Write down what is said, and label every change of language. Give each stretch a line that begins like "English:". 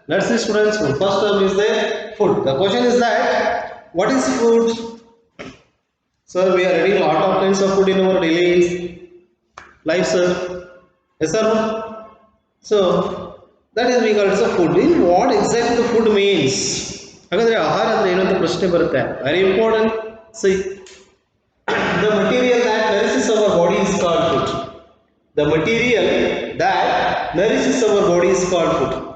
English: Let's see students, first term is there, food. The question is that, what is food? Sir, we are eating a lot of kinds of food in our daily life, sir. Yes or no? So, that is we call it a food. In what exactly the food means?
Kannada: ಹಾಗಾದ್ರೆ ಆಹಾರ ಅಂದ್ರೆ ಏನು ಅಂತ ಪ್ರಶ್ನೆ ಬರುತ್ತೆ.
English: Very important. See, the material that nourishes our body is called food. The material that nourishes our body is called food.